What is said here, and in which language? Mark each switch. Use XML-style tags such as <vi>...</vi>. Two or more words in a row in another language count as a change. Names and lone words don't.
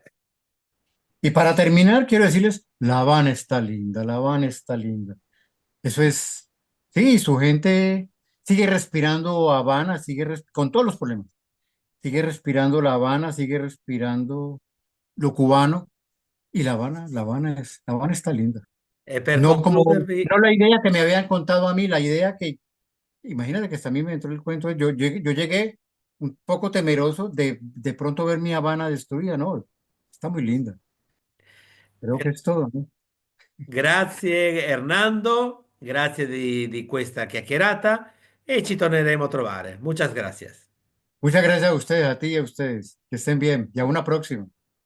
<es>Y para terminar, quiero decirles, La Habana está linda, La Habana está linda. Eso es, sí, su gente sigue respirando Habana, con todos los problemas, sigue respirando La Habana, sigue respirando lo cubano y La Habana está linda.</es> <it>e per</it> <es>No como,</es> <it>concludervi,</it> <es>no la idea que me habían contado a mí, la idea que, imagínate que hasta a mí me entró el cuento, yo llegué un poco temeroso de pronto ver mi Habana destruida, ¿no? Está muy linda, creo que es todo, ¿no?</es> <it>grazie Hernando, grazie di questa chiacchierata e ci torneremo a trovare.</it> <es>Muchas gracias. Muchas gracias a ustedes, a ti y a ustedes, que estén bien, y a una próxima.</es>